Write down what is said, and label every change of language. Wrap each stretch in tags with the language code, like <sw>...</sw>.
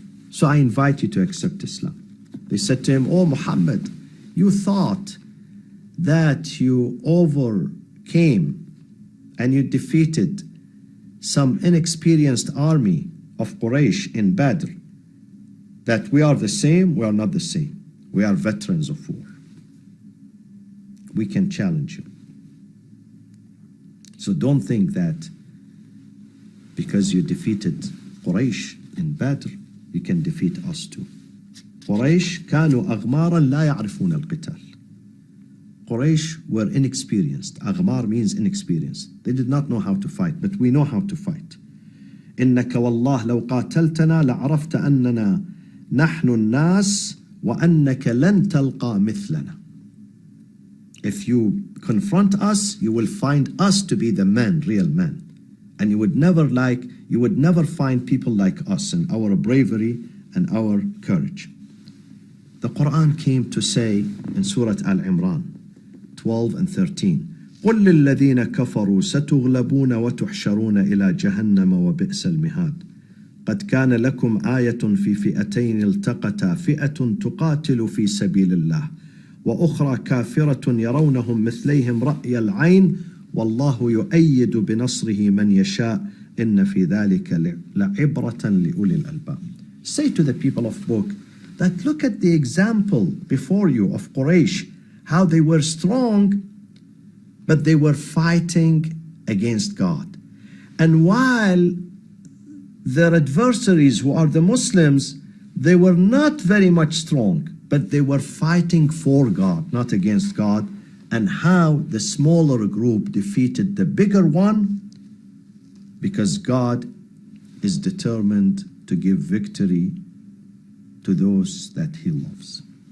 <en>So I invite you to accept Islam. They said to him, Oh Muhammad, you thought that you overcame and you defeated some inexperienced army of Quraysh in Badr, that we are the same. We are not the same. We are veterans of war. We can challenge you. So don't think that because you defeated Quraysh in Badr, you can defeat us too.</en> <ar>Quraysh كانوا أغمارا لا يعرفون القتال.</ar> <en>Quraysh were inexperienced. Aghmar means inexperienced. They did not know how to fight, but we know how to fight.</en> <ar>إنك والله لو قاتلتنا لعرفت أننا نحن الناس وأنك لن تلقى مثلنا.</ar> <en>If you confront us, you will find us to be the men, real men. And you would never find people like us in our bravery and our courage. The Quran came to say in Surah Al-Imran 12 and 13,</en> <ar>قُلْ لِلَّذِينَ كَفَرُوا سَتُغْلَبُونَ وَتُحْشَرُونَ إِلَى جَهَنَّمَ وَبِئْسَ الْمِهَادُ قد كان لكم آية في فئتين التقتا فئة تقاتل في سبيل الله وأخرى كافرة يرونهم مثليهم رأي العين والله يؤيد بنصره من يشاء إن في ذلك لعبرة لأولي الألباب.</ar> <en>Say to the people of book that look at the example before you of Quraysh, how they were strong, but they were fighting against God. And while their adversaries, who are the Muslims, they were not very much strong, but they were fighting for God, not against God, and how the smaller group defeated the bigger one, because God is determined to give victory to those that He loves.</en>